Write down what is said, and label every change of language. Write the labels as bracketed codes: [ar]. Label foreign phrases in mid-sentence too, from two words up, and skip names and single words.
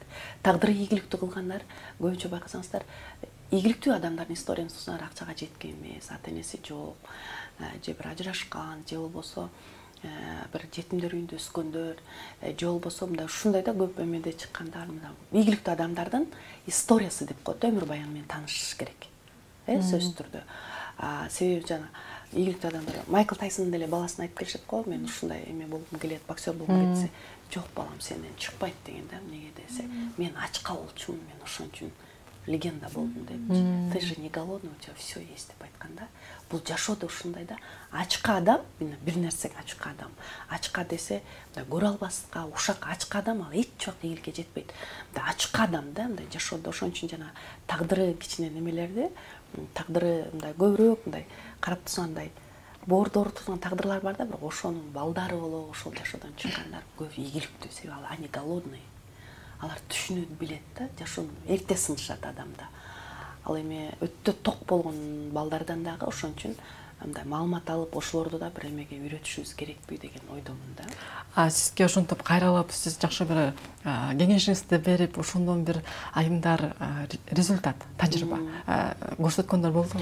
[ky] Тагдыры ийгиликтүү кылгандар көбүнчө байкасаңыздар, ийгиликтүү адамдардын историясын акчага жеткен эмес, ата энеси жок, же бир ажырашкан, же болбосо бир жетимдер үйүндө өскөндөр, же болбосо мындай ушундай да көп эмеде чыккандар, мына ийгиликтүү адамдардын историясы деп коет, өмүр баяны менен таанышыш керек. Сөзсүз түрдө. Себеби жана ийгиликтүү адамдар, Майкл Тайсон деле баласына айтып келишет го, мен ушундай эме болгум келет, боксер болгум келет. Жок балам, сенден чыкпайт деген да, эмнеге десе, мен ачка болчумун, мен ошон үчүн легенда болдум депчи. [ru] Ты же не голодный, у тебя все есть [ky] деп айтканда, бул жашоодо ушундай да, ачка адам, бир нерсеге ачка адам. Ачка десе, көрө албаска, ушак ачка адам ал эч убакта ийгиликке жетпейт. Ачка адам да, мындай жашоодо ошон үчүн жана тагдыры кичине немелерди, тагдыры мындай көбүрөөк мындай карап тургандай боордо турган тагдырлар бар да, бирок ошонун балдары болобу, ошол жашоодон чыккандар көп ийгиликтүү, себеби ал [ru] они голодный. [ky] Алар түшүнөт, билет да, жашоону эрте сынышат адамда. Ал эми өтө ток болгон балдардан дагы ошон үчүн мындай маалымат алып, ошолорду да бир эмеге үйрөтүшүбүз керекпи деген ойдомун да. Сизге ошентип кайрылып, сиз жакшы бир кеңешиңизди берип, ошондон бир айымдар результат, тажрыйба көрсөткөндөр болдубу?